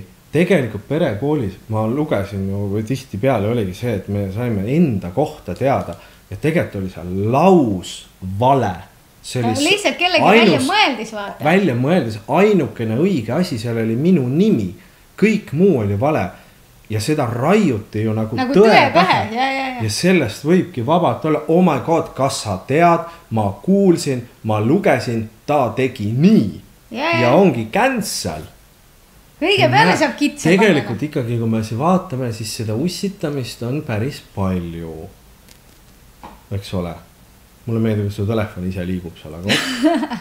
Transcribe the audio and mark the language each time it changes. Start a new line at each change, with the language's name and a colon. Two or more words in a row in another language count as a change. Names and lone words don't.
Estonian: Tegelikult perekoolis ma lugesin ju tihti peale oligi see, et me saime enda kohta teada ja tegelikult oli seal laus vale. Lihtsalt kellegi välja mõeldis, vaata. Välja mõeldis, ainukene õige asi seal oli minu nimi. Kõik muu oli vale. ja seda raiuti ju nagu tõe pähe. Ja sellest võibki vabalt olla,
English: oh my god,
Estonian: kas sa tead, ma kuulsin, ma lugesin, ta tegi nii. Ja ongi cancel. Kõige peale saab kitsa tegelikult ikkagi, kui me siin vaatame, siis seda ussitamist on päris palju. Eks ole? Mulle meeldib, et su telefon ise liigub seal, aga